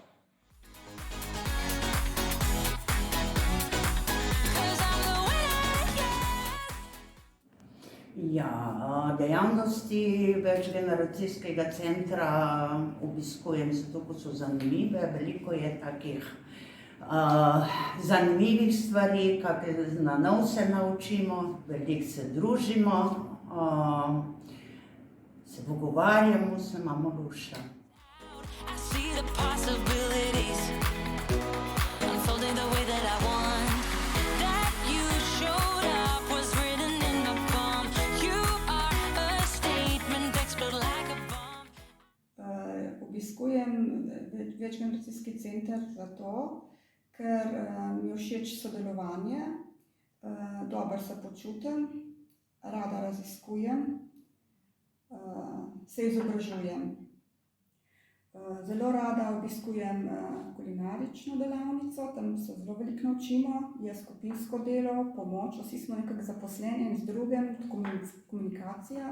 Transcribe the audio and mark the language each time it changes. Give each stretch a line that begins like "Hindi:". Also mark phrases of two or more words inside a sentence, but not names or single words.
Slovenian: Ja, dejavnosti večgeneracijskega centra obiskujem zato, ko so zanimive. Veliko je takih zanimivih stvari, kakšne na nov se naučimo, veliko se družimo, se pogovarjamo, se imamo luša.
English: I see the possibilities unfolding the way that I want. That you showed up was written in the palm. You are a statement, explode like a bomb.
Slovenian: Obiskujem večgeneracijski center zato, ker mi je všeč sodelovanje, dobro se počutim, rada raziskujem, se izobražujem. Zelo rada obiskujem kulinarično delavnico, tam se zelo veliko naučimo, je skupinsko delo, pomoč, vsi smo nekako zaposleni en z drugim, komunikacija.